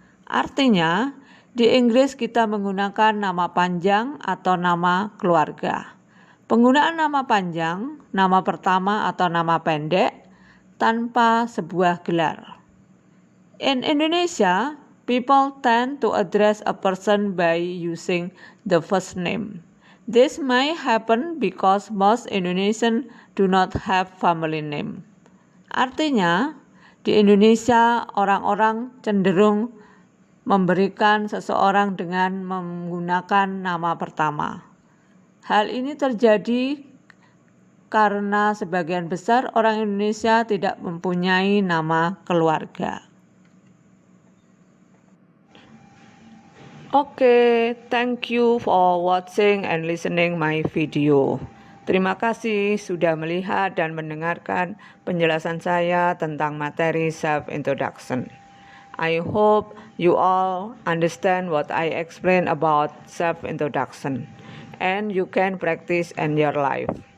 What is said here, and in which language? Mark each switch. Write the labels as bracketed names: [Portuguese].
[Indonesian] Artinya, di Inggris kita menggunakan nama panjang atau nama keluarga. Penggunaan nama panjang, nama pertama atau nama pendek, tanpa sebuah gelar. [English] In Indonesia, people tend to address a person by using the first name. This may happen because most Indonesians do not have family name. [Indonesian] Artinya, di Indonesia orang-orang cenderung memberikan seseorang dengan menggunakan nama pertama. Hal ini terjadi karena sebagian besar orang Indonesia tidak mempunyai nama keluarga. [English] Okay, thank you for watching and listening my video. [Indonesian] Terima kasih sudah melihat dan mendengarkan penjelasan saya tentang materi self-introduction. [English] I hope you all understand what I explain about self-introduction and you can practice in your life.